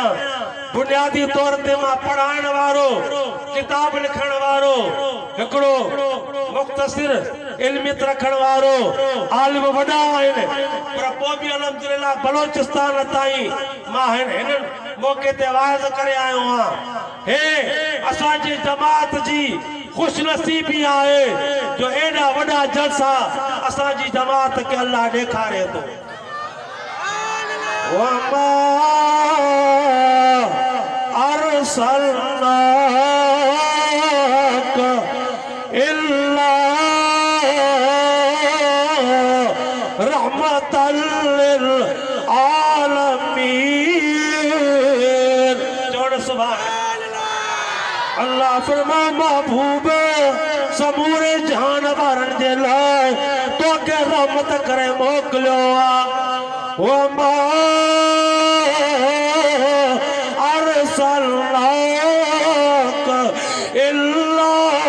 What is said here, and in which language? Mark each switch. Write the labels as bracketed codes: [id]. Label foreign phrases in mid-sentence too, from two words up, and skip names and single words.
[sd] बुनियादी तौर ते मां पढ़ाइण वारो, किताब लिखण वारो, हिकिड़ो मुख़्तसिर इल्मियत रखण वारो आलिम वॾा आहिनि, पर पोइ बि अल्हम्दुलिल्लाह बलोचिस्तान ताईं मां हिन मौक़े ते वाइज़ करे आयो आहियां। हे असांजी जमात जी खुशनसीबी आहे जो एॾा वॾा जलसा असांजी जमात खे अल्लाह ॾेखारे थो। [ar] وما أرسلناك إلا رحمة للعالمين. [sd] जोड़ [ar] سبحان الله [sd] फरमा महबूब समूरे जानवरनि जे लाइ तोखे रहमत करे मोकिलियो आहे। [ar] وما أرسلناك إلا